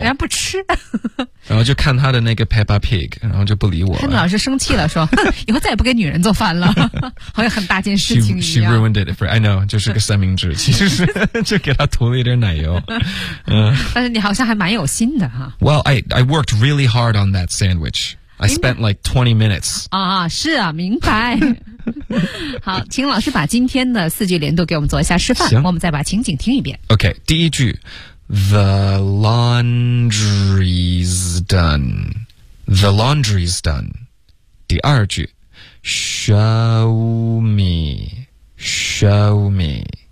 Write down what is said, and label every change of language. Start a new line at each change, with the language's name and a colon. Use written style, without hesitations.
Chinese: 人家不吃，然后就看他的那个 Peppa Pig， 然后就不理我了。潘老师生气了，说以后再也不给女人做饭了，好像很大件事情一样。
English: She ruined it for I know，
Chinese: 就是个三明治，其实是就给他涂了一点奶油。但是你好像还蛮有心的哈。
English: Well, I worked really hard on that sandwich. I spent like 20 minutes.
Chinese: 啊，是啊，明白。好，请老师把今天的四句连读给我们做一下示范，行，我们再把情景听一遍。
English: OK，
Chinese: 第一句
English: ，The laundry's done. The laundry's done.
Chinese: 第二句
English: ，Show me, show me.